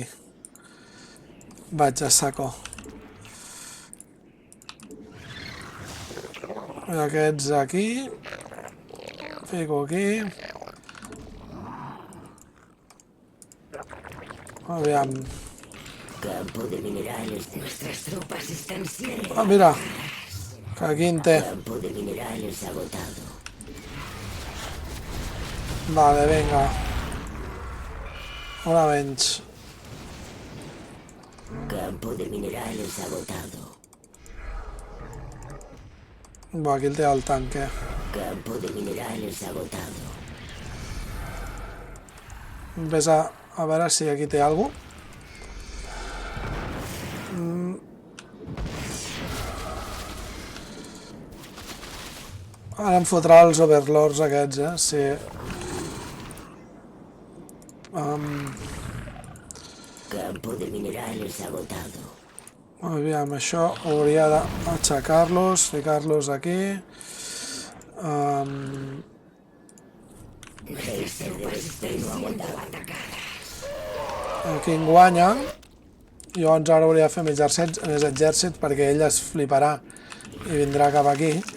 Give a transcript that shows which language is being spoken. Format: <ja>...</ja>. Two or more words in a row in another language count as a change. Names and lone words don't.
<ca>Vaig a saco. I aquests aquí. Fico aquí. Aviam.</ca> <es>Campo de minerales. Nuestras tropas están siendo.</es> <ca>Ah, mira. Que quinte.</ca> <es>Campo de minerales agotado.</es> <ca>Vale, venga. Una menys.</ca> <es>Campo de minerales agotado.</es> <ca>Buah, aquí el té el tanque.</ca> <es>Campo de minerales agotado.</es> <ca>Ves a veure si aquí té alguna cosa. Ara em fotrà els overlords aquests, sí.</ca> <es>Campo de minerales agotado.</es> <ca>Aviam, això hauria d'aixecar-los, ficar-los aquí.</ca> <es>Geyser de Vespeno agotado.</es> <ca>Aquí en guanya. Llavors ara hauria de fer més exèrcit perquè ell es fliparà i vindrà cap aquí.</ca>